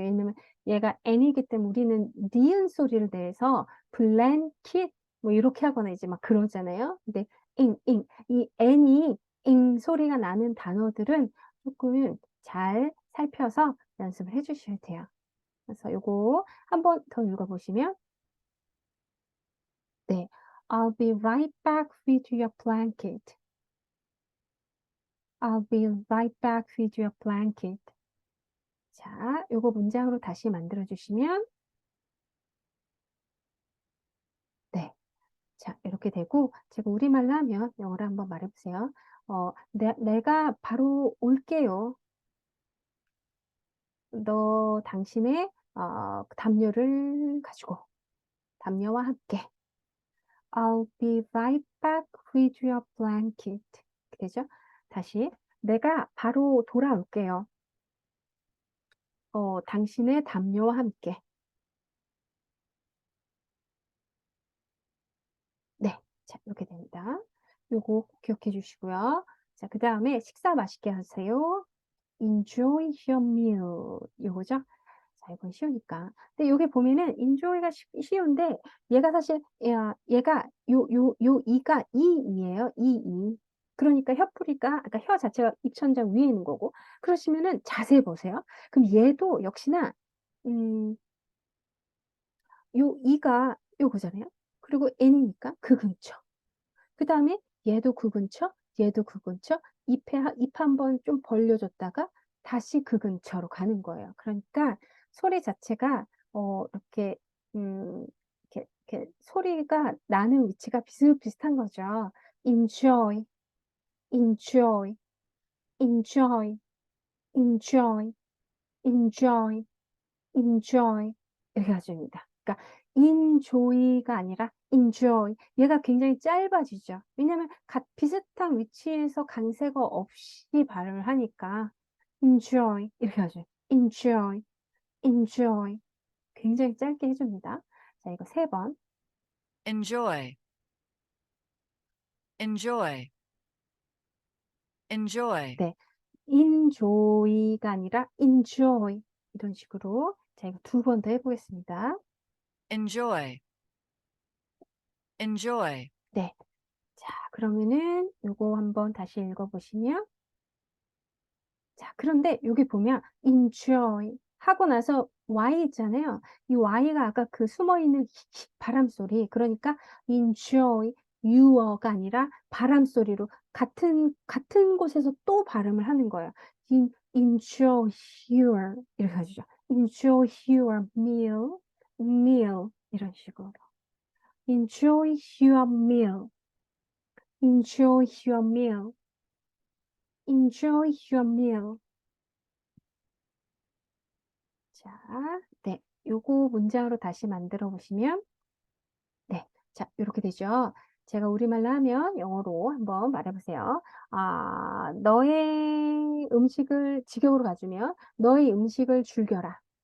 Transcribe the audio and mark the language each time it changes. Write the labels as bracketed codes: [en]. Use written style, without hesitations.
[ko] 왜냐면 얘가 N이기 때문에 우리는 니은 소리를 내서 blanket 뭐 이렇게 하거나 이제 막 그러잖아요. 근데 이 N이 잉 소리가 나는 단어들은 조금 잘 살펴서 연습을 해 주셔야 돼요. 그래서 요거 한번 더 읽어보시면 네, [en] I'll be right back with your blanket. I'll be right back with your blanket. [ko] 자, 요거 문장으로 다시 만들어 주시면 네. 자, 이렇게 되고 제가 우리말로 하면 영어로 한번 말해 보세요. 내가 바로 올게요. 당신의 담요를 가지고 담요와 함께 [en] I'll be right back with your blanket. [ko] 이렇게 되죠? 다시 내가 바로 돌아올게요. 당신의 담요와 함께. 네. 자, 이렇게 됩니다. 요거 꼭 기억해 주시고요. 자, 그 다음에 식사 맛있게 하세요. [en] Enjoy your meal. [ko] 요거죠? 자, 이건 쉬우니까. 근데 여기 보면은 enjoy가 쉬운데 얘가 사실 얘가 요 이가 이예요. 이. 그러니까 혀풀이가 아까 혀 자체가 입천장 위에 있는 거고. 그러시면은 자세히 보세요. 그럼 얘도 역시나 요 이가 요거잖아요. 그리고 N이니까 그 근처. 그 다음에 얘도 그 근처, 얘도 그 근처, 입 한번 좀 벌려줬다가 다시 그 근처로 가는 거예요. 그러니까 소리 자체가 이렇게 이렇게 소리가 나는 위치가 비슷비슷한 거죠. [en] enjoy, enjoy, enjoy, enjoy, enjoy, enjoy [ko] 이렇게 가줍니다. 그러니까 enjoy가 아니라 enjoy. 얘가 굉장히 짧아지죠. 왜냐하면 비슷한 위치에서 강세가 없이 발음을 하니까 enjoy 이렇게 하죠. enjoy, enjoy. 굉장히 짧게 해줍니다. 자, 이거 3번. [en] enjoy, enjoy, enjoy, [ko] 네, enjoy가 아니라 enjoy 이런 식으로. 자, 이거 2번 더 해보겠습니다. [en] enjoy, enjoy, [ko] 네. 자, 그러면은 요거 한번 다시 읽어보시면 자, 그런데 여기 보면 enjoy 하고 나서 y 있잖아요. 이 y가 아까 그 숨어있는 바람 소리. 그러니까 enjoy your가 아니라 바람 소리로 같은 곳에서 또 발음을 하는 거예요. enjoy your 이렇게 해주죠. [en] enjoy your meal [ko] 이런 식으로. [en] enjoy your meal, enjoy your meal, enjoy your meal. [ko] 자, 네. 요거 문장으로 다시 만들어 보시면, 네. 자, 이렇게 되죠. 제가 우리말로 하면 영어로 한번 말해 보세요. 너의 음식을 직역으로 가주면, 너의 음식을 즐겨라.